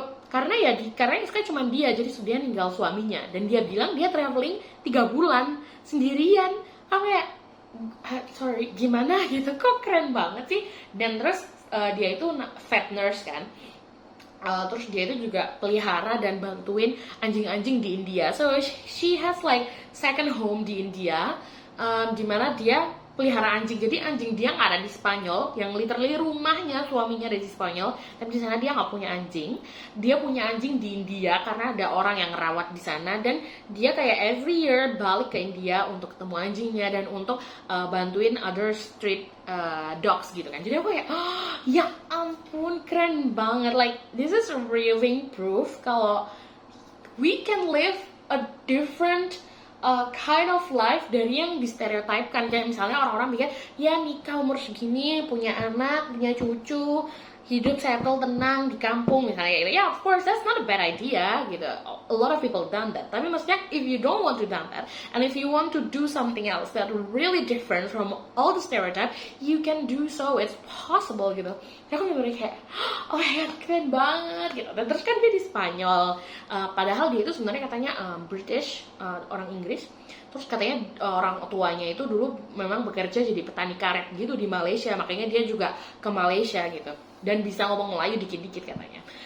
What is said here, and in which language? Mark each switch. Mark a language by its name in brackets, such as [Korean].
[Indonesian] Karena yang suka cuma dia, jadi dia ninggal suaminya, dan dia bilang dia traveling 3 bulan sendirian. Aku kayak sorry, gimana gitu, kok keren banget sih. Dan terus dia itu vet nurse kan. Terus dia itu juga pelihara dan bantuin anjing-anjing di India. [English] So she has like second home [Indonesian] di India, dimana dia pelihara anjing. Jadi anjing dia nggak ada di Spanyol, yang literally rumahnya suaminya ada di Spanyol, tapi di sana dia nggak punya anjing. Dia punya anjing di India karena ada orang yang ngerawat di sana, dan dia kayak [English] every year [Indonesian] balik ke India untuk ketemu anjingnya dan untuk bantuin [English] other street dogs [Indonesian] gitu kan. Jadi aku kayak ya ampun, keren banget. [English] Like this is really proof kalau we can live a different kind of life [Indonesian] dari yang distereotipkan. Kayak misalnya orang-orang mikir ya nikah umur segini, punya anak, punya cucu, hidup settle tenang di kampung misalnya gitu. [English] Yeah, of course that's not a bad idea gitu. A lot of people done that. [Indonesian] Tapi maksudnya [English] if you don't want to done that, and if you want to do something else that really different from all the stereotype, you can do so. It's possible [Indonesian] gitu. Jadi aku bener-bener kayak [English] oh my god, [Indonesian] keren banget gitu. Dan terus kan dia di Spanyol, padahal dia itu sebenarnya katanya British, orang Inggris. Terus katanya orang tuanya itu dulu memang bekerja jadi petani karet gitu di Malaysia, makanya dia juga ke Malaysia gitu, dan bisa ngomong Melayu dikit-dikit katanya.